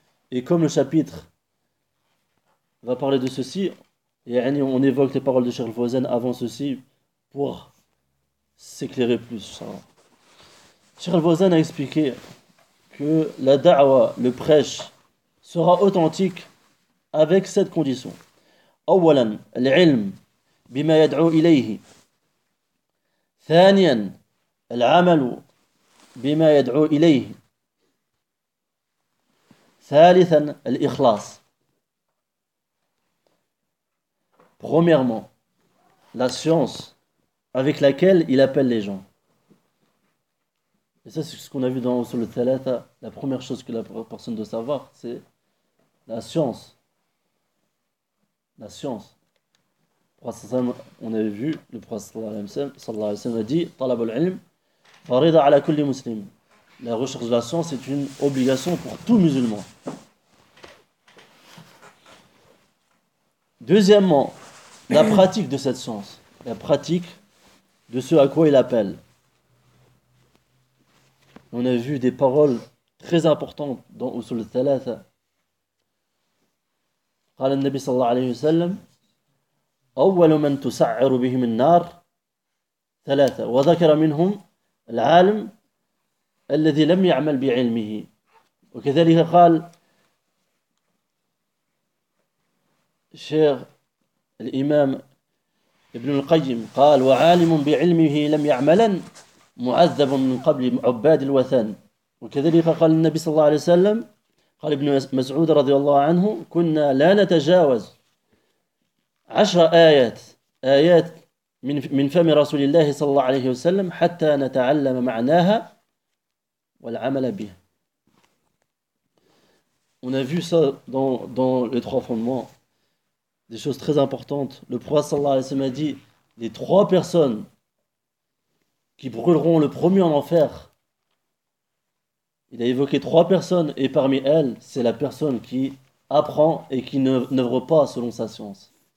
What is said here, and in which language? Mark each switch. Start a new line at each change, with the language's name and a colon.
French: Et comme le chapitre va parler de ceci, yani on évoque les paroles de Cheikh Al-Fawzan avant ceci pour s'éclairer plus. Cheikh Al-Fawzan a expliqué que la da'wa, le prêche, sera authentique avec cette condition.
Arabic: أولاً, العلم بما يدعو إليه. ثانياً, العمل بما يدعو إليه. ثالثاً, الإخلاص.
French: Premièrement, la science avec laquelle il appelle les gens. Et ça, c'est ce qu'on a vu dans le Thalatha. La première chose que la personne doit savoir, c'est la science. La science. On avait vu, le Prophète a dit
Arabic: Talab al-ilm, farida ala kulli muslim.
French: La recherche de la science est une obligation pour tout musulman. Deuxièmement, la pratique de cette science. La pratique de ce à quoi il appelle. On a vu des paroles très importantes dans Usul al-Thalatha.
Arabic: قال النبي صلى الله عليه وسلم أول من تسعر بهم النار ثلاثة وذكر منهم العالم الذي لم يعمل بعلمه وكذلك قال الشيخ الإمام ابن القيم قال وعالم بعلمه لم يعملن معذب من قبل عباد الوثن وكذلك قال النبي صلى الله عليه وسلم قال ابن مسعود رضي الله عنه كنا لا نتجاوز 10 آيات من فم رسول الله صلى الله عليه وسلم حتى نتعلم معناها والعمل بها.
French: On a vu ça dans les trois fondements, des choses très importantes. Le prophète صلى الله عليه وسلم a dit les trois personnes qui brûleront le premier en enfer. Il a évoqué trois personnes, et parmi elles, c'est la personne qui apprend et qui n'œuvre pas selon sa science.